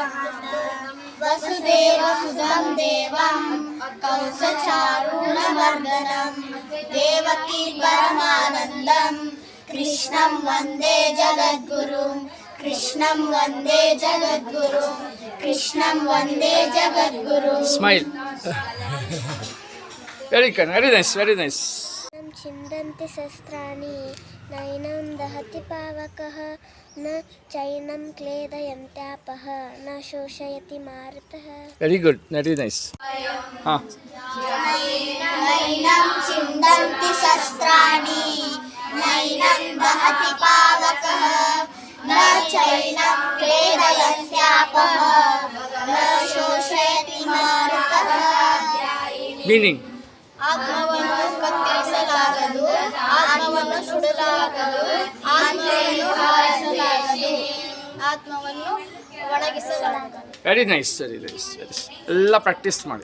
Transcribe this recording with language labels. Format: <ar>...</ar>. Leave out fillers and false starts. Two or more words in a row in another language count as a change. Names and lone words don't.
<sa>वसुदेवसुतं देवं कंसचारूणमर्दनं देवकी परमानन्दं कृष्णं वन्दे जगद्गुरुं कृष्णं वन्दे जगद्गुरुं कृष्णं वन्दे जगद्गुरुं</sa> <en>smile very good very nice</en> <sa>छिन्दन्ति शस्त्राणि नैनं दहति पावकः न चैनं क्लेदयन्त्यापः न शोषयति मारुतः</sa> <en>very good very nice ಹಾಂ</en> <sa>नैनं छिन्दन्ति शस्त्राणि नैनं दहति पावकः न चैनं क्लेदयन्त्यापः न शोषयति मारुतः</sa> <kn>ಮೀನಿಂಗ್ ಆತ್ಮವನ್ನು ಕತ್ತರಿಸಲಾಗದು ಆತ್ಮವನ್ನು ಸುಡಲಾಗದು ಆತ್ಮವನ್ನು ಹಾರಿಸಲಾಗದು ಆತ್ಮವನ್ನು ಒಣಗಿಸಲಾಗದು</kn> <en>very nice very nice very</en> <kn>ಎಲ್ಲ ಪ್ರಾಕ್ಟೀಸ್ ಮಾಡಿ</kn>